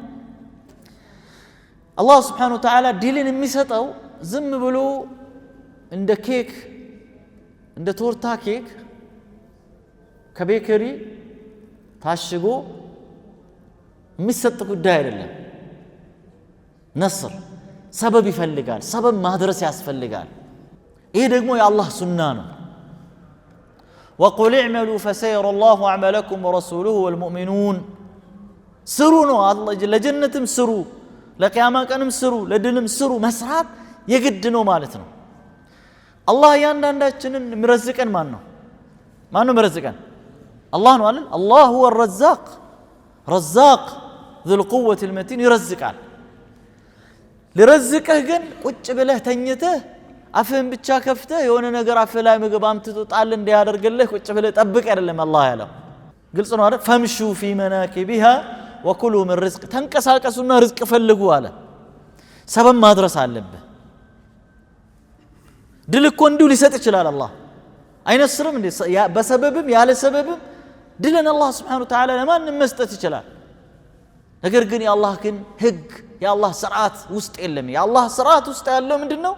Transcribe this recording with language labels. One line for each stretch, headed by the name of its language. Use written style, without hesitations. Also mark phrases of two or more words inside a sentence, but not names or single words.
Amharic: አላህ
Arabic: سبحانه وتعالى
Amharic: ዲልን የሚሰጠው ዝም ብሎ እንደ ኬክ እንደ ቶርታ ኬክ ከቤከሪ ታሽጎ የሚሰጥ ጉዳይ አይደለም። ነስር ሰበብ ይፈልጋል። ሰበብ ማድረስ ያስፈልጋል። ይሄ ደግሞ የአላህ ሱና ነው።
Arabic: وقل اعملوا فسيرى الله أعمالكم ورسوله والمؤمنون
Amharic: ስሩ ነው አላህ ለጀነትም ስሩ ለቂያማ ቀንም ስሩ ለድልም ስሩ መስራት የግድ ነው ማለት ነው። አላህ ያንዳንዳችንን ምረዝቀን ማን ነው ምረዝቀን? الله ነው አይደል?
Arabic: الله هو الرزاق رزاق ذو القوة المتين يرزقال لرزقه
Amharic: ግን ቁጭ ብለህ ተኝተህ አፍህን ብቻ ከፍተህ የሆነ ነገር አፍህ ላይ ምግብ አምጥቶ ጣል እንዲያደርግልህ ቁጭ ብለህ ጠብቅ አይደለም አላህ ያለው። ግልጽ ነው አይደል? ፈምሹ
Arabic: في مناكبها وكلوا من رزق
Amharic: ተንቀሳቀሱና ርዝቅ ፈልጉ አለ። ሰበብ ማድረስ አለብህ። ድል እኮ እንዲሁ ሊሰጥ ይችላል አላህ አይነስርም እንዴ? በሰበብም ያለ ሰበብም ድልን አላህ
Arabic: سبحانه وتعالى
Amharic: ለማንም መስጠት ይችላል። ነገር ግን የአላህ ግን ህግ የአላህ ስርዓት ውስጥ የለም። የአላህ ስርዓት ውስጥ ያለው ምንድነው?